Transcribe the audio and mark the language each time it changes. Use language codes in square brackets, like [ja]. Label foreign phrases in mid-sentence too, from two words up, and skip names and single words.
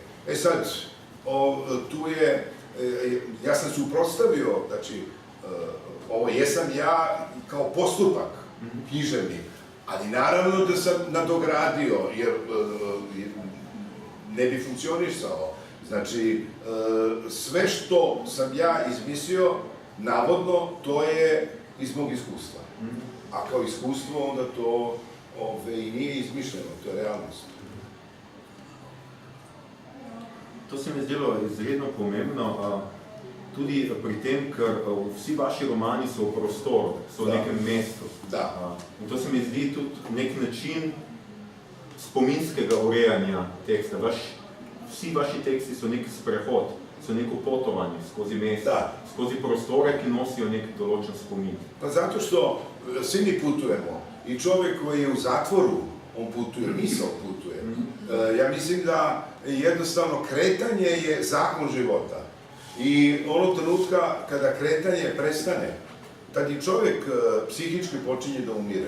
[sr] E sad, tu je, ja sam suprotstavio, znači, ovo jesam ja kao postupak književnik, ali naravno da sam nadogradio, jer ne bi funkcionisalo. Znači, sve što sam ja izmislio, navodno, to je iz mog iskustva. A kao iskustvo, onda to i nije izmišljeno, to je realnost. [sl] To se mi zdelo izredno pomembno, tudi pri tem, ker vsi vaši romani so v prostoru, so v nekem mestu. In to se mi zdi tudi nek način spominskega urejanja teksta. Vsi vaši teksti so nek sprehod, so neko potovanje skozi mesto, skozi prostore, ki nosijo nek določen spomin. [sr] Pa zato što svi mi putujemo i čovjek koji je u zatvoru, on putuje, misao putuje. Ja mislim da jednostavno kretanje je zakon života. I onog trenutka kada kretanje prestane, tad i čovjek psihički počinje da umire.